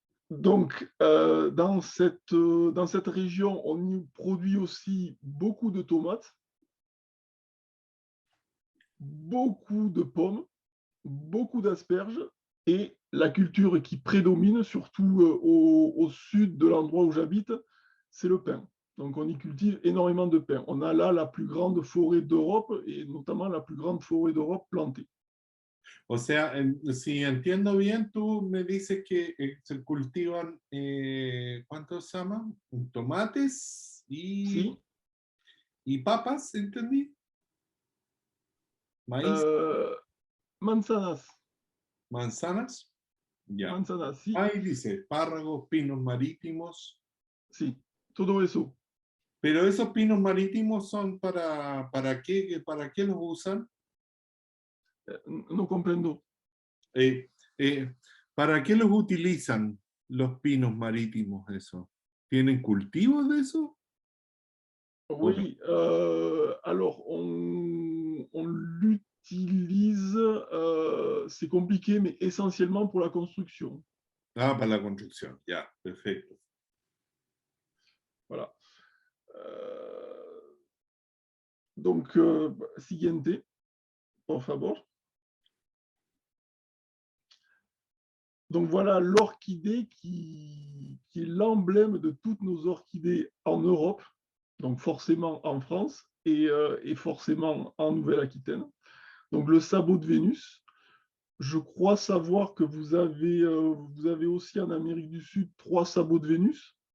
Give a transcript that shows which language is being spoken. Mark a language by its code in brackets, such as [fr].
[fr] Donc, dans cette région, on y produit aussi beaucoup de tomates, beaucoup de pommes, beaucoup d'asperges, et la culture qui prédomine, surtout au sud de l'endroit où j'habite, c'est le pin. Donc, on y cultive énormément de pin. On a là la plus grande forêt d'Europe, et notamment la plus grande forêt d'Europe plantée. [es] O sea, si entiendo bien, tú me dices que se cultivan, ¿cuántos se llaman? Tomates Sí. y papas, ¿entendí? Maíz. Manzanas. Manzanas. Ya. Manzanas, sí. Ahí dice, espárragos, pinos marítimos. Sí, todo eso. Pero esos pinos marítimos son ¿para qué los usan? No comprendo. ¿Para qué los utilizan los pinos marítimos eso? ¿Tienen cultivos de eso? [fr] Oui, alors on l'utilise, c'est compliqué, mais essentiellement pour la construction. [es] Ah, para la construcción, ya, perfecto. [fr] Voilà. Donc, [es] siguiente, por favor. [fr] Donc voilà l'orchidée qui est l'emblème de toutes nos orchidées en Europe, donc forcément en France et forcément en Nouvelle-Aquitaine. Donc le sabot de Vénus. Je crois savoir que vous avez aussi en Amérique du Sud 3 sabots de Vénus.